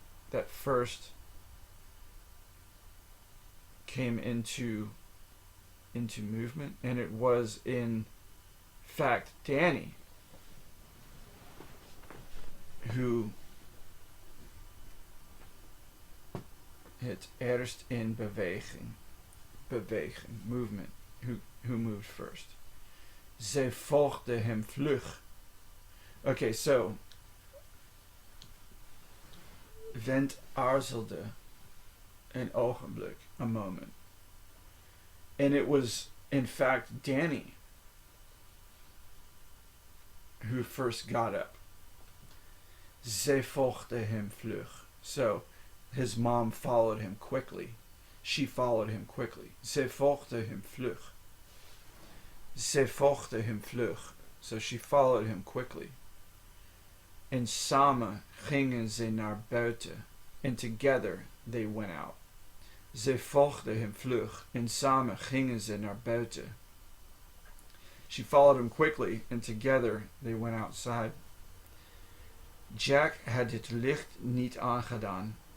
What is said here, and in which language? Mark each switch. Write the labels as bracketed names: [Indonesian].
[English] That first came into movement, and it was in fact Danny who [Dutch] het eerst in beweging, [English] movement, who moved first. [Dutch] Zij volgde hem vlug. [English] Okay, so [Dutch] Vent aarzelde een ogenblik, [English] a moment. And it was, in fact, Danny who first got up. [Dutch] Zij volgde hem vlug. [English] So, his mom followed him quickly. She followed him quickly. [Dutch] Zij volgde hem vlug. Zij volgde hem vlug. [English] So she followed him quickly. [Dutch] En samen gingen ze naar buiten. [English] And together they went out. [Dutch] Zij volgde hem vlug. En samen gingen ze naar buiten. [English] She followed him quickly. And together they went outside. [Dutch] Jack had het licht niet aangedaan.